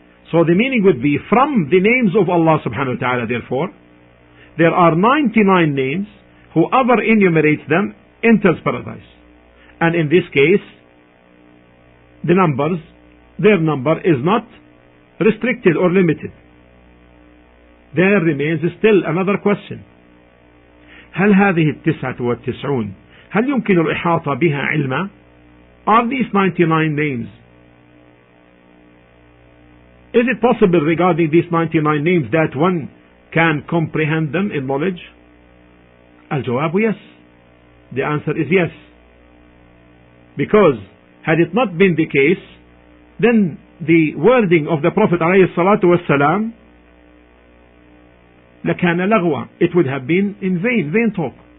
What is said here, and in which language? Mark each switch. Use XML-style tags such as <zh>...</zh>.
<en>So the meaning would be, from the names of Allah subhanahu wa ta'ala, therefore, there are 99 names, whoever enumerates them enters paradise. And in this case, their number is not restricted or limited. There remains still another question.</en> <ar>هل هذه 99 هل يمكن الإحاطة بها علما?</ar> <en>Are these 99 names, is it possible regarding these 99 names that one can comprehend them in knowledge?</en> <ar>الجواب</ar> <en>yes. The answer is yes. Because had it not been the case, then the wording of the Prophet ﷺ</en> <ar>لكان لغوا,</ar> <en>it would have been in vain talk.</en>